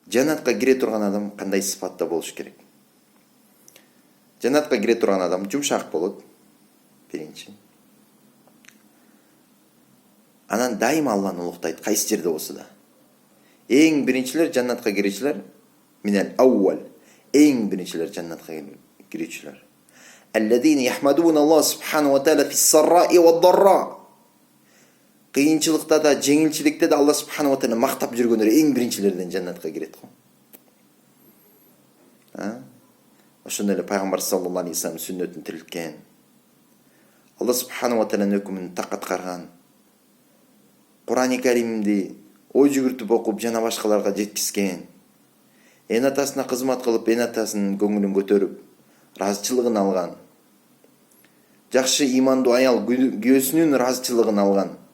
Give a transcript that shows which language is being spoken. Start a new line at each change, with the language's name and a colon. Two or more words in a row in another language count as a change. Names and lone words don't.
Kyrgyz: Жаннатка кире турган адам кандай сыпатта болуш керек? Жаннатка кире турган адам жумшак болот. Биринчи. Анан дайыма Алланы улуктайт, кайсы жерде болсо да. Эң биринчилер жаннатка кирүүчүлөр
Arabic: من الأول.
Kyrgyz: Эң биринчилер жаннатка кирүүчүлөр.
Arabic: الذين يحمدون الله سبحانه وتعالى في السراء والضراء.
Kyrgyz: Кыйынчылыкта да, жеңилчиликте да
Arabic: الله سبحانه وتعالى
Kyrgyz: мактап жүргөндөр эң биринчилерден жаннатка кирет го. Ошондой эле пайгамбар
Arabic: صلى الله عليه وسلم
Kyrgyz: сүннөтүн тирилткен.
Arabic: الله سبحانه وتعالى
Kyrgyz: өкүмүн так аткарган. Кур'ан-ы Каримди ой жүгүртүп окуп жана башкаларга жеткизген. Эн атасына кызмат кылып, эн атасынын көңүлүн көтөрүп, ыраазычылыгын алган. Жакшы имандуу аял күйөөсүнүн ыраазычылыгын алган.